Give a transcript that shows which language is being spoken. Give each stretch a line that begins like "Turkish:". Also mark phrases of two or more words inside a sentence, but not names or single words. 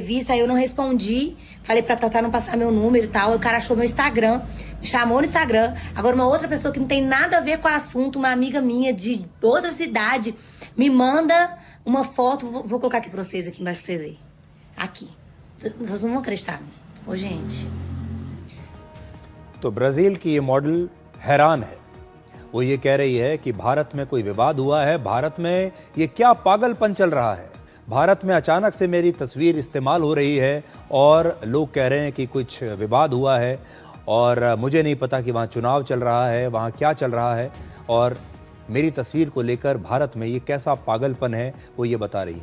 Portuguese: Aí eu não respondi, falei pra Tatá não passar meu número e tal. Aí o cara achou meu Instagram, me chamou no Instagram. Agora uma outra pessoa que não tem nada a ver com o assunto, uma amiga minha de outra cidade, me manda uma foto. Vou colocar aqui pra vocês, aqui embaixo pra vocês verem. Aqui. Vocês não vão acreditar. Ô, gente.
Hindi: तो ब्राजील की ये मॉडल हैरान है। वो ये कह रही है कि भारत में कोई विवाद हुआ है, भारत में ये क्या पागलपन चल रहा है, भारत में अचानक से मेरी तस्वीर इस्तेमाल हो रही है और लोग कह रहे हैं कि कुछ विवाद हुआ है, और मुझे नहीं पता कि वहाँ चुनाव चल रहा है, वहाँ क्या चल रहा है, और मेरी तस्वीर को लेकर भारत में ये कैसा पागलपन है, वो ये बता रही है।